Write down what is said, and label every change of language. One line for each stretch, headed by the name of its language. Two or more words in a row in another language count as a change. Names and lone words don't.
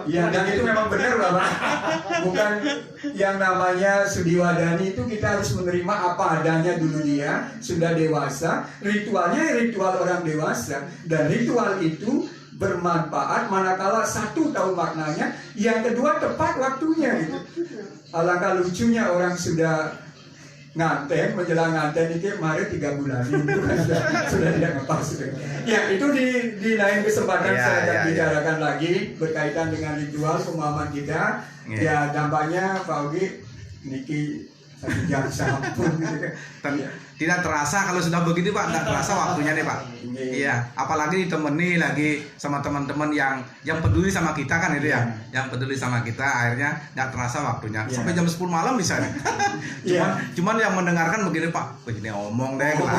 Indonesian: Iya, dan itu memang benar Bapak. Bukan yang namanya Sudi Wadani itu kita harus menerima apa adanya dulu, dia sudah dewasa. Ritualnya ritual orang dewasa, dan ritual itu bermanfaat manakala satu tahu maknanya, yang kedua tepat waktunya gitu. Alangkah lucunya orang sudah nganten, menjelang nganten itu mari 3 bulan itu kan sudah tidak ngepas gitu. Ya itu di lain kesempatan saya akan bicarakan lagi berkaitan dengan ritual pemahaman kita. Ya dampaknya Pak Ugi niki 1 jam sampun gitu kan. Tidak terasa kalau sudah begitu Pak, tidak terasa waktunya nih Pak. Iya, apalagi ditemani lagi sama teman-teman yang peduli sama kita kan itu ya, yang peduli sama kita, akhirnya tidak terasa waktunya sampai jam 10 malam misalnya. cuman yang mendengarkan begini Pak, begini ngomong deh.